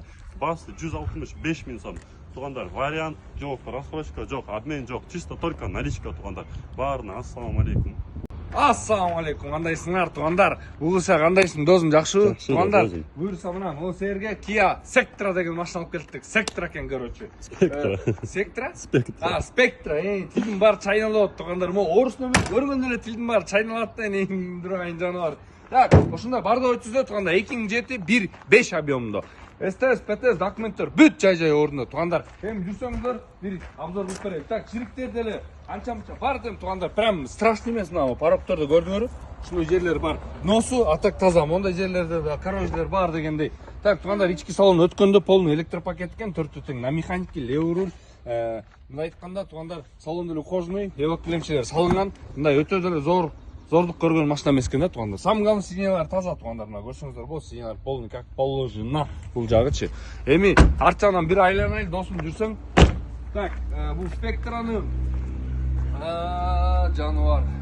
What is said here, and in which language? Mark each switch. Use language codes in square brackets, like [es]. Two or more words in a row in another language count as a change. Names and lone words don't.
[ky] Басы 165 000 сом. Тугандар, вариант жок, рассрочка жок, обмен жок, [ru] чисто только наличка [ky] тугандар. Баарына ассаламу алейкум. Ассаламу алейкум, кандайсыңар тугандар? Угуша кандайсың досум, жакшыбы? Тугандар, буюрса мына могу силерге Kia Sectra деген машина алып келдик. Sectra экен, короче. Sectra? Spectra. Тилдин баары чайналып тугандар. Могу орус номер көргөндө эле тилдин баары чайналат да, эң дурайын жаныбар. Так, ошондой бардыгы 300 тугандар, 2007 1.5 объемдо. СТС, ПТС документтер бүт жай ордунда тугандар. Эми жүрсөңүздөр, бир обзор кылып берейин. Так, чириктер деле анча-мынча бар дем тугандар. [ru] Прям страшный [ky] эмес мына парокторду көрдүңөрбү? Ушундай жерлер бар. Носу атак таза, мондай жерлерде да коррозиялар бар дегендей. Так, тугандар, ички салон өткөндө [ru] полный электропакет [ky] экен, 4 тең [ru] на механике, левый руль. [ky] Мындай айтканда тугандар, салон деле ухоженный, эвак килемчелер салынган. Мындай өтө деле зордук көргөн машина эмес экен да тугандар. [ru] Самый главный [ky] сиденьялар таза тугандар. Мына көрсөңүздөр болот, сиденьялар [ru] полный как положено. [ky] Бул жагычы. Эми арт жагынан бир айланайын досум жүрсөң. Так, бул Spectrаны жаныбар.